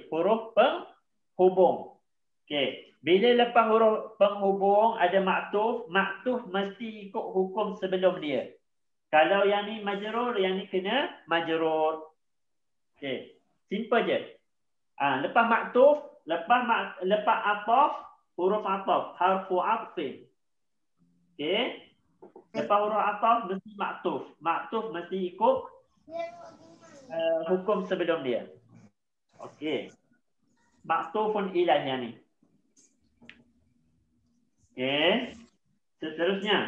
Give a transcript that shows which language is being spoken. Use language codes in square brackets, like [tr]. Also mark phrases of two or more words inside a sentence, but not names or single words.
[ms] Huruf penghubung. Okey. Bila lepas huruf penghubung ada maktuf, maktuf mesti ikut hukum sebelum dia. Kalau yang ni majrur, yang ni kena majrur. Okey, simple je. Lepas maktuf, lepas ataf, huruf ataf, [ar] حرف عطف. [ms] Okey. Lepas huruf ataf mesti maktuf. Maktuf mesti ikut hukum sebelum dia. Okey. [ar] معطوف إليه [ms] yang ni. Okey. Seterusnya.